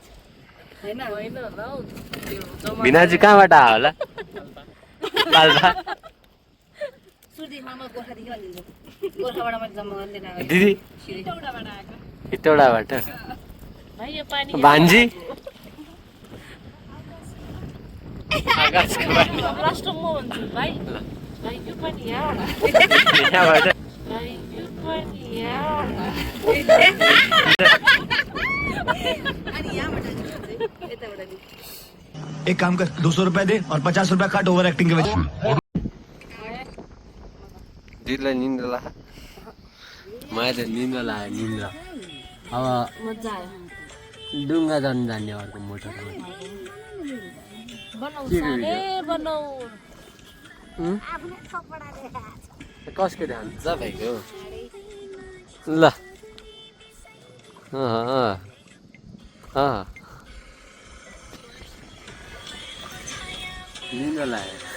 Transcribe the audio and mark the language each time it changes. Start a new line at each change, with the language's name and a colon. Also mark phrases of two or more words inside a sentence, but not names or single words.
Nepali: भिनाजी कहाँबाट आयो होला पाल्पा दिदी हिटौडाबाट भान्जी आकाशको पानी लास्ट म भन्छु भाइ भाइ यो पनि यहाँ यहाँबाट भाइ यो पनि यहाँ
Hindi: एक काम कर 200 रुपए दे और 50 रुपए काट
English: over acting
Hindi: के वजह
Nepali: दिदीलाई निन्द्रा लाग्यो मलाई त निन्द्रा लाग्यो निन्द्रा अब मजा आयो डुङ्गा जानु जाने अर्को मोटरमा बनाऊ साले बनाऊ कसको ध्यान छ भाइको ल निन्द्रा लाग्यो